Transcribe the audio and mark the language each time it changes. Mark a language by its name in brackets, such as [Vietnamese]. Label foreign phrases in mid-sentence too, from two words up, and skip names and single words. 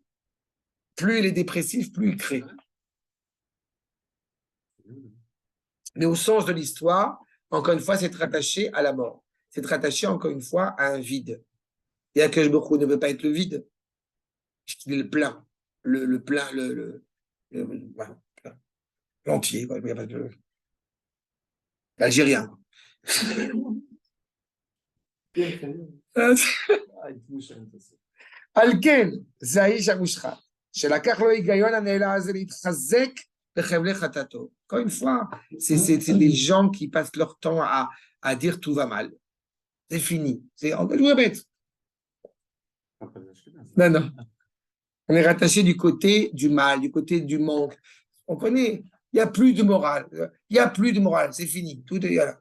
[French] Plus il est dépressif, plus il crée. Mais au sens de l'histoire, encore une fois, c'est rattaché à la mort. C'est rattaché, encore une fois, à un vide. Et [Hebrew] הקדוש ברוך הוא [French] ne veut pas être le vide. Il est le plein. Le plein, voilà, l'entier. Il n'y a pas de... L'Algérien. [Hebrew] על כן, זה האיש המושחת, שלקח לו היגיון הנעלה הזה להתחזק בחבלי חטאתו. [French] Encore une fois, c'est des gens qui passent leur temps à dire tout va mal. C'est fini. Je vous répète. Non. On est rattaché du côté du mal, du côté du manque. On connaît. Il n'y a plus de morale. Il n'y a plus de morale. C'est fini. Tout est là.